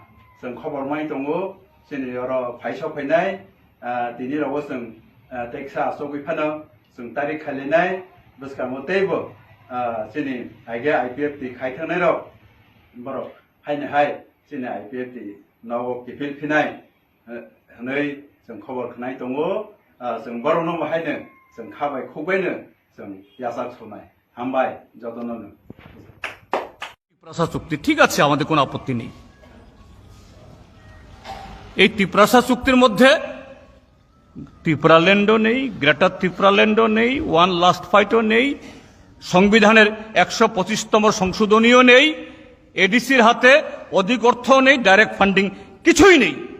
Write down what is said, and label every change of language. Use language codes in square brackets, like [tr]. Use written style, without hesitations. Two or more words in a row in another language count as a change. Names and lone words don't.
[trp] jeng khobor mai tongo sini oro phaisok phainai tini rogo jeng teksa sogui phano jeng tarik khalinai bwskamo teibo sini aige IPFT khaithangnai rok borok haine hai sini IPFT nawo kipil phinai hanai jeng khobor khnai tongo jeng borokno haine jeng khabai khugbaino jeng yasak sonai হামবাই যতন [bn] ত্রিপ্রাসা চুক্তি ঠিক আছে, আমাদের কোনো আপত্তি নেই। এই ত্রিপ্রাসা চুক্তির মধ্যে ত্রিপুরাল্যান্ডও নেই, গ্রেটার ত্রিপুরাল্যান্ডও নেই, ওয়ান লাস্ট ফাইটও নেই, সংবিধানের 125তম সংশোধনীও নেই, এডিসির হাতে অধিক অর্থও নেই, [en] direct funding [bn] কিছুই নেই।